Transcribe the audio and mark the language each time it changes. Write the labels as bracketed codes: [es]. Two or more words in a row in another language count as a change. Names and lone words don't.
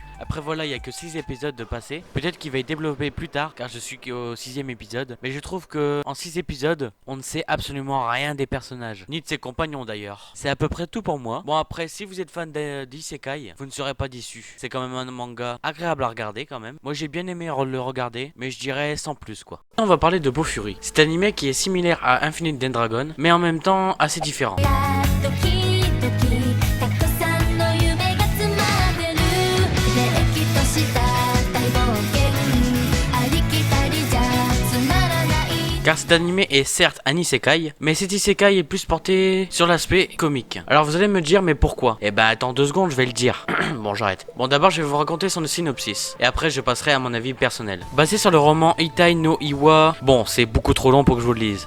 [fr] Après voilà, il y a que 6 épisodes de passé. Peut-être qu'il va être développé plus tard car je suis qu'au 6ème épisode, mais je trouve que en 6 épisodes, on ne sait absolument rien des personnages, ni de ses compagnons d'ailleurs. C'est à peu près tout pour moi. Bon après, si vous êtes fan d'isekai, vous ne serez pas déçus. C'est quand même un manga agréable à regarder quand même. Moi j'ai bien aimé le regarder, mais je dirais sans plus quoi. On va parler de Bofuri. C'est un animé qui est similaire à Infinite Dragon, mais en même temps assez différent. [ja] ドキドキたくさんの夢が詰まってるれっきとした大冒険ありきたりじゃつまらない [fr] Car cet animé est certes un isekai, mais cet isekai est plus porté sur l'aspect comique. Alors vous allez me dire mais pourquoi? Eh ben attends 2 secondes, je vais le dire. Bon j'arrête. Bon d'abord je vais vous raconter son synopsis, et après je passerai à mon avis personnel. Basé sur le roman Itai no Iwa, bon c'est beaucoup trop long pour que je vous le lise.